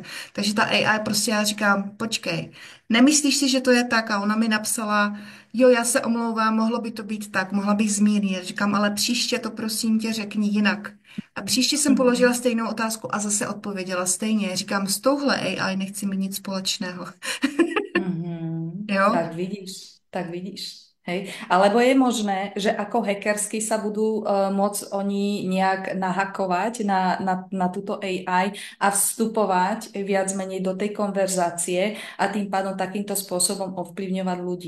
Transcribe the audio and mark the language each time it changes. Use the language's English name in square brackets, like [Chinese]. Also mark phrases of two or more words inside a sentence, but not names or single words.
[Czech] Takže ta AI prostě já říkám, počkej, nemyslíš si, že to je tak? A ona mi napsala, jo, já se omlouvám, mohlo by to být tak, mohla bych zmírnit. Říkám, ale příště to prosím tě řekni jinak. A příště jsem položila stejnou otázku a zase odpověděla stejně. Říkám, s touhle AI nechci mít nic společného. Jo? [Slovak] Tak vidíš. Hej. Alebo je možné, že ako hackersky sa budú môcť oni nejak nahakovať na túto AI a vstupovať viac menej do tej konverzácie a tým pádom takýmto spôsobom ovplyvňovať ľudí.